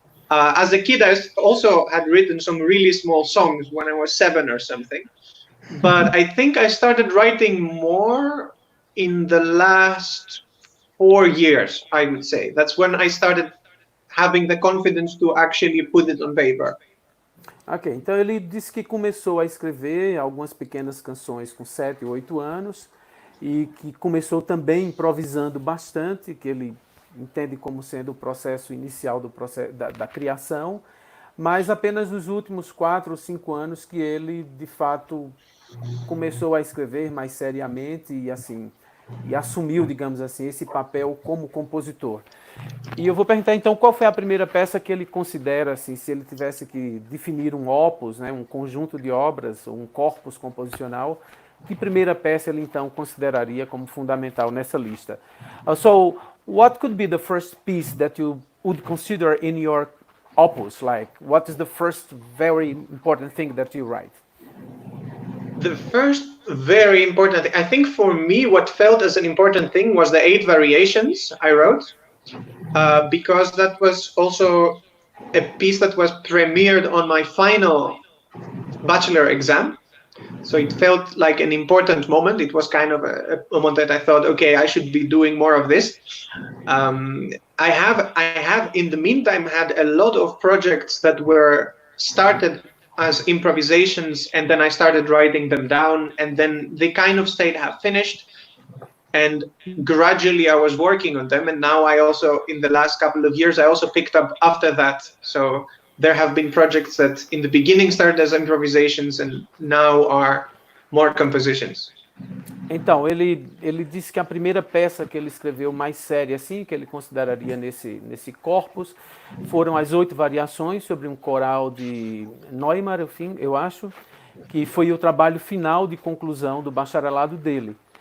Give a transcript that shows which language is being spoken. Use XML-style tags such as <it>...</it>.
<en>As a kid, I also had written some really small songs when I was 7 or something. But I think I started writing more in the last 4 years, I would say. That's when I started having the confidence to actually put it on paper.</en> <pt>Ok, então ele disse que começou a escrever algumas pequenas canções com 7, 8 anos e que começou também improvisando bastante, que ele entende como sendo o processo inicial da criação, mas apenas nos últimos 4 ou 5 anos que ele, de fato, começou a escrever mais seriamente e assim, e assumiu, digamos assim, esse papel como compositor. E eu vou perguntar então qual foi a primeira peça que ele considera, assim, se ele tivesse que definir um opus, né, um conjunto de obras, um corpus composicional, que primeira peça ele então consideraria como fundamental nessa lista?</pt> <en>So, what could be the first piece that you would consider in your opus? Like, what is the first very important thing that you write? The first very important thing, I think for me, what felt as an important thing was the 8 variations I wrote, because that was also a piece that was premiered on my final bachelor exam. So it felt like an important moment. It was kind of a moment that I thought, okay, I should be doing more of this. I have in the meantime had a lot of projects that were started as improvisations, and then I started writing them down, and then they kind of stayed half finished, and gradually I was working on them, and now I also, in the last couple of years, I also picked up after that. So there have been projects that in the beginning started as improvisations and now are more compositions.</en> <pt>Então, ele disse que a primeira peça que ele escreveu mais séria, assim, que ele consideraria nesse corpus, foram as 8 variações sobre um coral de Neumann, eu acho, que foi o trabalho final de conclusão do bacharelado dele.</pt>